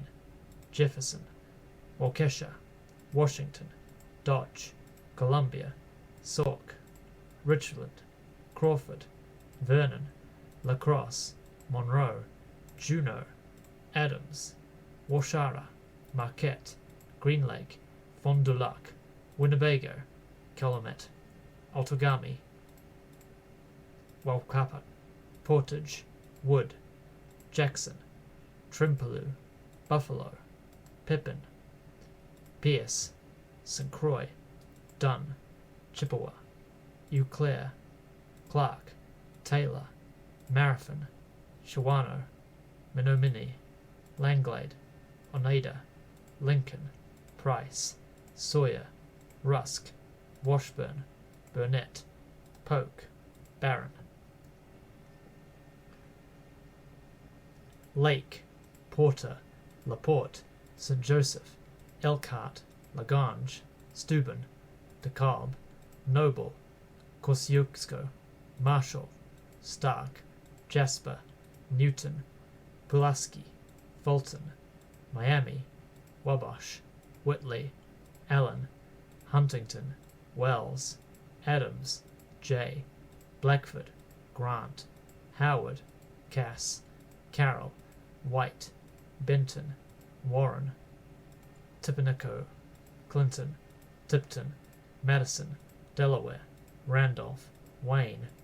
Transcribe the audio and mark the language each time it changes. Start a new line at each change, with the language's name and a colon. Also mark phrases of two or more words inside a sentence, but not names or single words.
English: Jefferson, Waukesha, Washington, Dodge, Columbia, Sauk, Richland, Crawford, Vernon, La Crosse, Monroe, Juneau, Adams, Waushara, Marquette, Green Lake, Fond du Lac, Winnebago, Calumet, Outagamie, Waukapa, Portage, Wood, Jackson, Trimpaloo, Buffalo, Pippin, Pierce, St. Croix, Dunn, Chippewa, Eau Claire, Clark, Taylor, Marathon, Shawano, Menominee, Langlade, Oneida, Lincoln, Price, Sawyer, Rusk, Washburn, Burnett, Polk, Barron. Lake, Porter, LaPorte, St. Joseph, Elkhart, Lagrange, Steuben, DeKalb, Noble, Kosciuszko, Marshall, Stark, Jasper, Newton, Pulaski, Fulton, Miami, Wabash, Whitley, Allen, Huntington, Wells, Adams, Jay, Blackford, Grant, Howard, Cass, Carroll, White, Benton, Warren, Tippecanoe, Clinton, Tipton, Madison, Delaware, Randolph, Wayne,